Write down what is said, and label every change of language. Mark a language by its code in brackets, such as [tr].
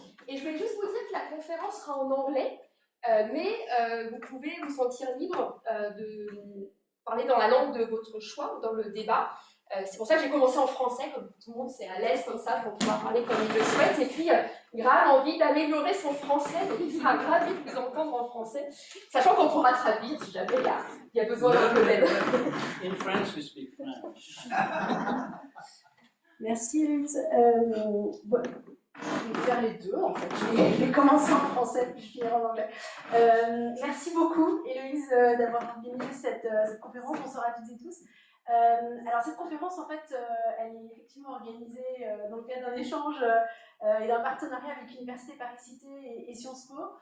[fr] Et je voulais juste vous dire que la conférence sera en anglais, mais vous pouvez vous sentir libre de parler dans la langue de votre choix dans le débat. C'est pour ça que j'ai commencé en français, comme tout le monde c'est à l'aise comme ça pour pouvoir parler comme il le souhaite. Et puis, Graham a envie d'améliorer son français, donc il sera ravi de vous entendre en français, sachant qu'on pourra traduire si jamais il y a besoin d'un peu d'aide. [en] In France, we speak French. [fr] Merci Louise. Bon, je vais faire les deux en fait. Je vais commencer en français puis je finirai en anglais. Merci beaucoup Héloïse d'avoir organisé cette conférence. Bonsoir à toutes et tous. Alors cette conférence, en fait, elle est effectivement organisée dans le cadre d'un échange et d'un partenariat avec l'Université Paris-Cité et Sciences Po.